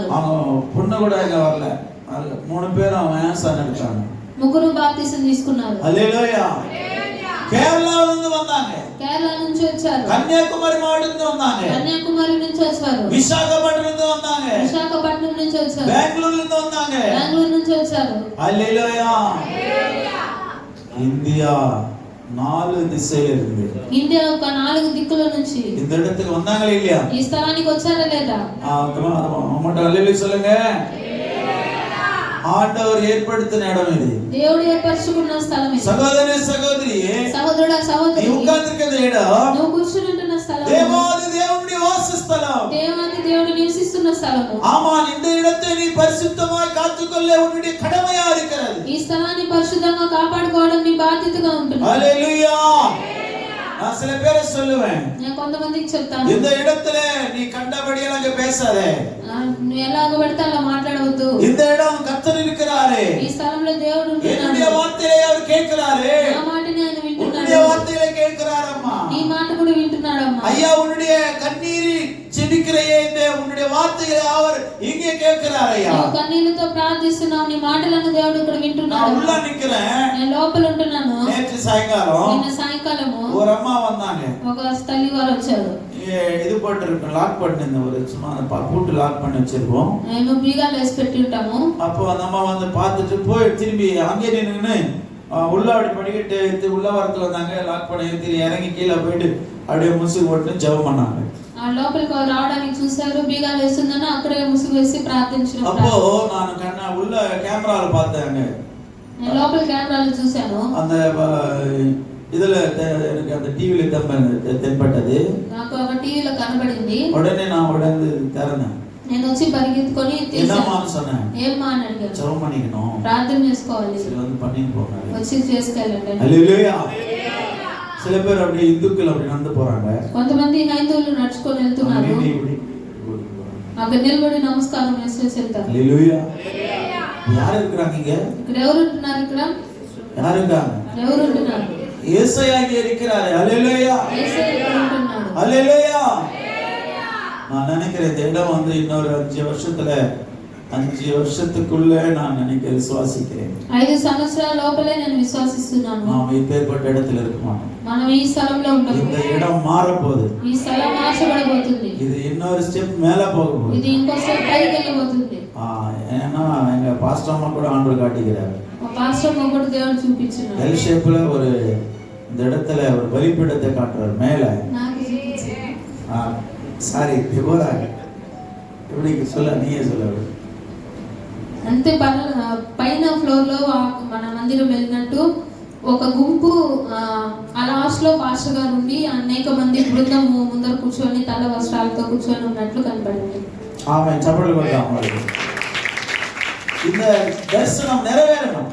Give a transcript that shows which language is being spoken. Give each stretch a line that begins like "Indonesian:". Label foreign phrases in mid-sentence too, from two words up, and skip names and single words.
Tamil: அவங்க பொண்ணு கூட இங்க வரல. 3 பேரும் ஆன்சர் எடுத்தாங்க.
Telugu: ముగ్గురు బాప్తిసం తీసుకున్నారు. హల్లెలూయా. కేరళలో నుండి வந்தாங்க. కేరళ నుంచి వచ్చారు. కన్యాకుమారి మావటం నుండి வந்தாங்க. కన్యాకుమారి నుంచి వచ్చారు. విశాఖపట్నం నుండి வந்தாங்க. విశాఖపట్నం నుంచి వచ్చారు. బెంగళూరు నుండి வந்தாங்க. బెంగళూరు నుంచి వచ్చారు. హల్లెలూయా.
Tamil: இந்தியா 4 திசையில இருந்து.
Telugu: ఇండియా ఒక 4 దిక్కుల నుంచి
Tamil: இந்த இடத்துக்கு வந்தாங்களா இல்லையா?
Telugu: ఈ స్థలానికి వచ్చారా లేదా?
Tamil: அம்மாட்ட ஹல்லேலூயா சொல்லுங்க. ஆண்டவர் ஏற்படுத்தின இடம் இது.
Telugu: దేవుడు ఏర్పరచుకున్న స్థలం ఇది. సహోదరి సహోదరియే, సహోదరుడా సహోదరి,
Tamil: நீ உட்கார்ந்திருக்கிற இடம்
Telugu: నువ్వు కూర్చుంటున్న స్థలం
Tamil: தேவாதி தேவனுடைய வாசஸ்தலம்.
Telugu: దేవాది దేవుడు నివసిస్తున్న స్థలము.
Tamil: ஆமா, இந்த இடத்தை நீ பரிசுத்தமாய் காத்துக்கொள்ள உன்னுடைய கடமையா இருக்கிறது.
Telugu: ఈ స్థలాన్ని పరిశుద్ధంగా కాపాడుకోవడం నీ బాధ్యతగా ఉంటుంది.
Tamil: ஹல்லேலூயா. நான் சில பேரை சொல்லுவேன்,
Telugu: నేను కొంతమందికి చెప్తాను,
Tamil: இந்த இடத்துல நீ கண்டபடியெல்லாம் அங்க பேசாதே.
Telugu: నువ్వు ఎలాగ పడితే అలా మాట్లాడవద్దు.
Tamil: இந்த இடம் கர்த்தர் இருக்கிறாரே,
Telugu: ఈ స్థలంలో దేవుడు ఉంటున్నాడు.
Tamil: என்னுடைய வார்த்தையை அவர் கேட்கிறாரே,
Telugu: నా మాటని ఆయన
Tamil: உன்னுடைய
Telugu: వింటున్నాడు.
Tamil: வார்த்தையை கேட்கிறாரம்மா.
Telugu: నీ మాట కూడా వింటున్నాడమ్మా.
Tamil: ஐயா, உன்னுடைய கண்ணீரை செபிக்கிறையே, இந்த உன்னுடைய வார்த்தையை அவர் இங்கே கேட்கிறார் ஐயா.
Telugu: నువ్వు కన్నీళ్లతో ప్రార్థిస్తున్నావు, నీ మాటలను దేవుడు ఇక్కడ
Tamil: நான்
Telugu: వింటున్నాడు.
Tamil: உள்ள நிக்கிறேன்.
Telugu: నేను లోపల ఉంటున్నాను.
Tamil: நேற்று சாயங்காலம்
Telugu: నిన్న సాయంకాలము
Tamil: ஒரு అమ్மா வந்தாங்க.
Telugu: ఒక తల్లి వారు వచ్చారు.
Tamil: இது போட்டு இருக்கு, லாக் பண்ணி ஒரு சும்மா பூட்டு லாக் பண்ணி வச்சிருக்கோம்.
Telugu: మేము బీగాలు వేసి పెట్టి ఉంటాము.
Tamil: அப்போ அந்த அம்மா வந்து பார்த்துட்டு போய் திரும்பி அங்கே நின்று உள்ள அப்படி படிக்கிட்டு எடுத்து உள்ள வரத்து வந்தாங்க. லாக் பண்ணி திரும்பி இறங்கி கீழே போயிட்டு அப்படியே முசுகு போட்டு ஜெபம் பண்ணாங்க.
Telugu: ఆ లోపలికి రావడానికి చూశారు, బీగాలు వేస్తుందని అక్కడే ముసుగు వేసి ప్రార్థించడం.
Tamil: அப்போ நான் கண்ண உள்ள கேமரால பார்த்தேன்.
Telugu: నేను లోపల కెమెరాలో చూశాను.
Tamil: அந்த இதுல எனக்கு அந்த டிவில தென்பட்டது.
Telugu: నాకు ఒక టీవీలో కనబడింది.
Tamil: உடனே நான் உடனே திறந்தேன்.
Telugu: నేను వచ్చి పరిగెత్తుకొని
Tamil: என்னமான்னு சொன்னேன்.
Telugu: ఏమ్మా అని అడిగాను.
Tamil: ஜெபம் பண்ணிக்கணும்,
Telugu: ప్రార్థన చేసుకోవాలి,
Tamil: சரி வந்து பண்ணிட்டு போறாங்க.
Telugu: వచ్చి చేసుకెళ్ళండి.
Tamil: ஹல்லேலூயா. சில பேர் அப்படி இந்துக்கள் அப்படி நடந்து போறாங்க.
Telugu: కొంతమంది హైందవులు నడుచుకొని వెళ్తున్నారు. అక్కడ నిలబడి నమస్కారం చేసి వెళ్తారు. హల్లెలూయా.
Tamil: யார் இருக்காங்க இங்க?
Telugu: ఇక్కడ ఎవరు ఉంటున్నారు? ఇక్కడ
Tamil: யார் இருக்காங்க?
Telugu: ఎవరు ఉంటున్నారు?
Tamil: యేసయ్య இங்க இருக்கிறாரு. ஹல்லேலூயா.
Telugu: యేసయ్య ఇక్కడ ఉంటున్నాడు.
Tamil: ஹல்லேலூயா. நான் நினைக்கிறேன் இந்த இடம் வந்து இன்னொரு 5 வருஷத்துல 5 வருஷத்துக்குள்ள நான் நினைக்கிறேன், விசுவாசிக்கிறேன்.
Telugu: 5 సంవత్సరాల లోపలే నేను విశ్వాసిస్తున్నాను.
Tamil: நாம் இப்பேற்பட்ட இடத்துல இருக்க மாட்டோம்.
Telugu: మనం ఈ స్థలంలో ఉంటాము.
Tamil: இந்த இடம் மாற போகுது.
Telugu: ఈ స్థలం మార్చబడబోతుంది.
Tamil: இது இன்னொரு ஸ்டெப் மேல போக போகுது.
Telugu: ఇది ఇంకో స్టెప్ పైకి వెళ్ళబోతుంది.
Tamil: ஏன்னா எங்க பாஸ்டர் அம்மா கூட ஆண்டவர் காட்டிக்கிறார்.
Telugu: మా పాస్టర్ ఒకడు దేవుడు చూపించాడు.
English: L shapela
Tamil: ஒரு இந்த இடத்துல ஒரு பலிபீடத்தை காட்டுறார் மேல.
Telugu: నాకు చూపించాడు.
Tamil: சாரி தேவரா எப்படி சொல்ல, நீயே சொல்ல.
Telugu: అంతే పైన ఫ్లోర్ లో మన మందిరం వెళ్ళినట్టు ఒక గుంపు ఆ లాస్ట్ లో పాస్టర్ గారు ఉండి అనేక మంది బృందం ముందర కూర్చొని తల వస్త్రాలతో కూర్చొని ఉన్నట్లు కనపడింది.
Tamil: ஆமென். சபையில கொண்டாங்க. இந்த தரிசனம் நிறைவேறணும்.